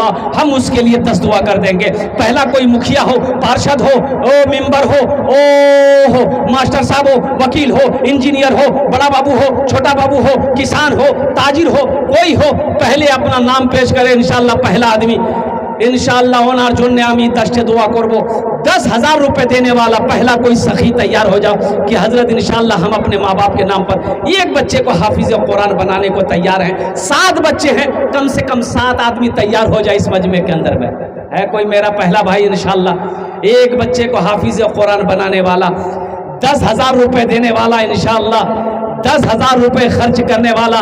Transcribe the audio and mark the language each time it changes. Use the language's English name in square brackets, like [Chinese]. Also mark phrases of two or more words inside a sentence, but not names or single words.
[Urdu] ہم اس کے لیے 10 دعا کر دیں گے. پہلا کوئی مکھیا ہو، پارشد ہو، ممبر ہو، ماسٹر صاحب ہو، وکیل ہو، انجینئر ہو، بڑا بابو ہو، چھوٹا بابو ہو، کسان ہو، تاجر ہو، کوئی ہو، پہلے اپنا نام پیش کرے [Arabic] انشاءاللہ. [Urdu] پہلا آدمی [Arabic] انشاءاللہ [Bangla] ওনার জন্য আমি 10 دعا করব. [Urdu] 10,000 روپے دینے والا پہلا کوئی سخی تیار ہو جاؤ کہ حضرت [Arabic] انشاءاللہ [Urdu] ہم اپنے ماں باپ کے نام پر ایک بچے کو حافظ قرآن بنانے کو تیار ہیں. 7 بچے ہیں، کم سے کم 7 آدمی تیار ہو جائے اس مجمع کے اندر میں. ہے کوئی میرا پہلا بھائی [Arabic] انشاءاللہ [Urdu] ایک بچے کو حافظ قرآن بنانے والا، 10,000 روپے دینے والا [Arabic] انشاءاللہ، [Urdu] 10,000 روپے خرچ کرنے والا؟